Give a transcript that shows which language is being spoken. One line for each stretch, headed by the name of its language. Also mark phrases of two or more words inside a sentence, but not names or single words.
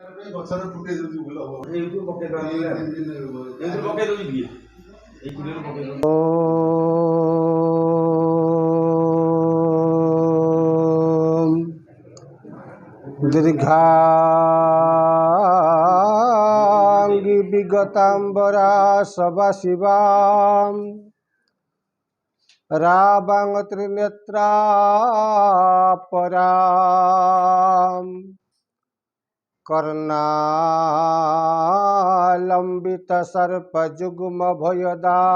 Odia: ଗଛରେ ଫୁଟେଇ ଦଉଛି ଭଲ ହବ। ଏଇଠୁ ପକେଇ ଦବା ଏଇଠୁ ପକେଇ ଦଉଛି ଟିକେ ଏଇ କୁଲରୁ ପକେଇ ଦଉଛି।
Sanskrit: दीर्घांगी विगतांबरा सभा शिवाम रावांग त्रिनेत्रा पराम कर्णालंबित सर्प जुग्म भयदा